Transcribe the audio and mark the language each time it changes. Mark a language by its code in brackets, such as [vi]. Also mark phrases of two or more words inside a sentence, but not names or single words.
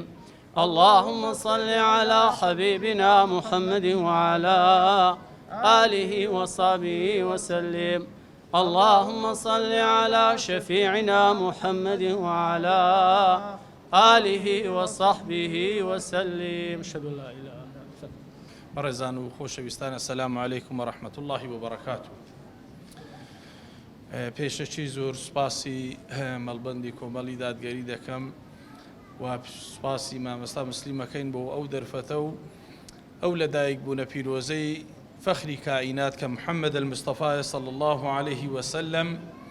[ar] اللهم صل على حبيبنا محمد وعلى آله وصحبه وسلم. اللهم صل على شفيعنا محمد وعلى آله وصحبه وسلم. أشهد أن لا إله إلا الله. [ckb] بەڕێزان و خۆشەویستان [ar] السلام عليكم ورحمة الله وبركاته. [ckb] پێشەکی زۆر سوپاسی مەڵبەندی کۆمەڵی دادگەری دەکەم و سوپاسی مامەستا مسلیمەکەین بۆ ئەو دەرفەتە و ئەو لەدایک بوونە پیرۆزەی فەخری کائینات کە محەممەد المستەفا [ar] صلی الله عليه وسلم